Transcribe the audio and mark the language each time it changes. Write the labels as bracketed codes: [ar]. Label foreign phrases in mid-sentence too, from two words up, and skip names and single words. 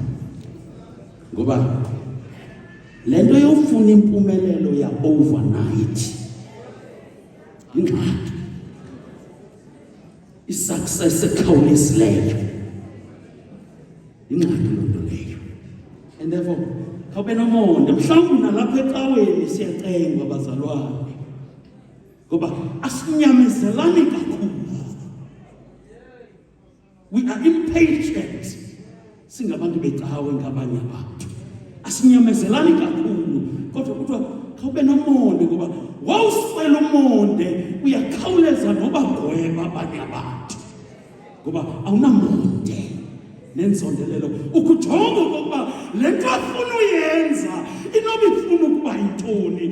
[xh] Ngoba lento yofuna impumelelo ya overnight. Ingxaki. Isuccess ekhawulesileyo. Ingxaki lonto leyo. [en] And therefore, [xh] khawube nomonde mhlawumbe nalapha ecaweni siyacengwa bazalwane. Ngoba asinyamezelani kakhulu. [en] We are impatient. [xh] Singabantu becawe ngabanye abantu. Asinyamezelani kakhulu. Kodwa khawube nomonde ngoba wawuswela umonde uyakhawuleza noba gweba abanye abantu. Ngoba awunamonde nensondelelo ukujonga ukuba lento afuna uyenza inoba ifuna ukuba yintoni.